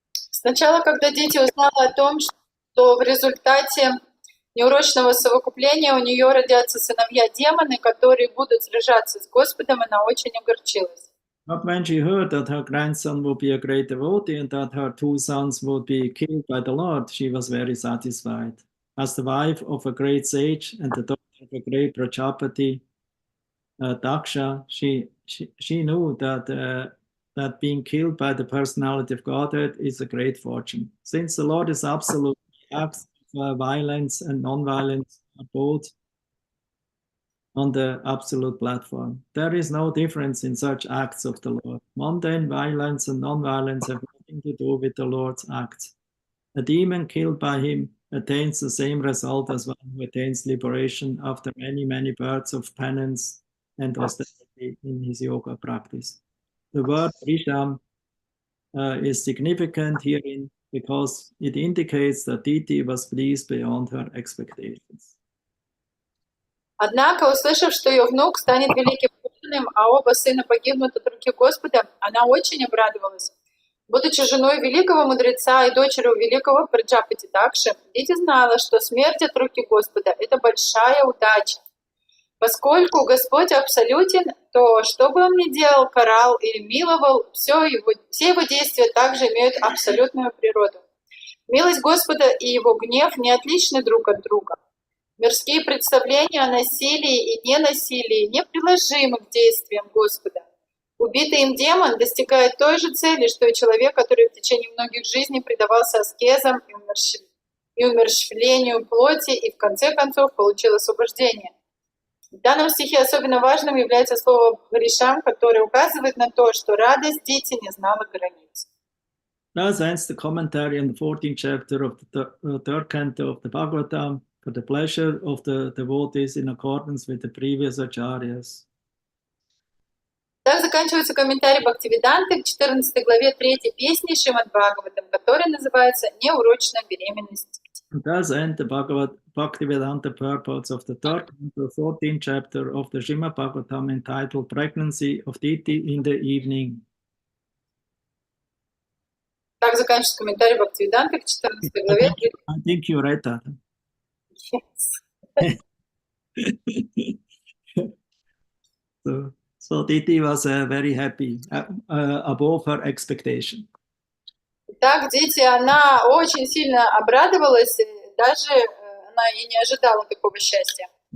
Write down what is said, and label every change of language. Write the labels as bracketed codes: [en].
[ru] Сначала, когда Дити узнала о том, что в результате неурочного совокупления у нее родятся сыновья-демоны, которые будут сражаться с Господом, она очень огорчилась. [en] But when she heard that her grandson would be a great devotee and that her 2 sons would be killed by the Lord, she was very satisfied. As the wife of a great sage and the daughter of a great Prajapati, Daksha, she knew that being killed by the personality of Godhead is a great fortune. Since the Lord is absolute, acts of violence and non-violence are both on the absolute platform. There is no difference in such acts of the Lord. Mundane violence and non-violence have nothing to do with the Lord's acts. A demon killed by him attains the same result as one who attains liberation after many, many births of penance and austerity in his yoga practice. The word Risham is significant herein because it indicates that Diti was pleased beyond her expectations. [ru] Однако, услышав, что ее внук станет великим преданным, а оба сына погибнут от руки Господа, она очень обрадовалась. Будучи женой великого мудреца и дочерью великого Праджапати Дакши, Дити знала, что смерть от руки Господа – это большая удача. Поскольку Господь абсолютен, то что бы он ни делал, карал или миловал, все его действия также имеют абсолютную природу. Милость Господа и его гнев не отличны друг от друга. Мирские представления о насилии и ненасилии неприложимы к действиям Господа. Убитый им демон достигает той же цели, что и человек, который в течение многих жизней предавался аскезам и умерщвлению плоти и в конце концов получил освобождение. В данном стихе особенно важным является слово «ришам», которое указывает на то, что радость Дити не знала границ. [en] Thus ends the commentary on the 14th chapter of the third canto of the Bhagavatam for the pleasure of the devotees in accordance with the previous acharyas. [ru] Так заканчивается комментарий Бхактивиданты к 14 главе 3 песни Шримад Бхагаватам, которая называется «Неурочная беременность». [en] Thus end the Bhaktivedanta purports of the third canto, 14th chapter of the Srimad Bhagavatam entitled Pregnancy of Diti in the Evening. [ru] Так заканчивается комментарий Бхактивиданты к 14 главе 3. [en] I think you read that. Yes. So Diti was very happy, above her expectation. [ru] Так, Дити, она очень сильно обрадовалась, даже она и не ожидала такого счастья.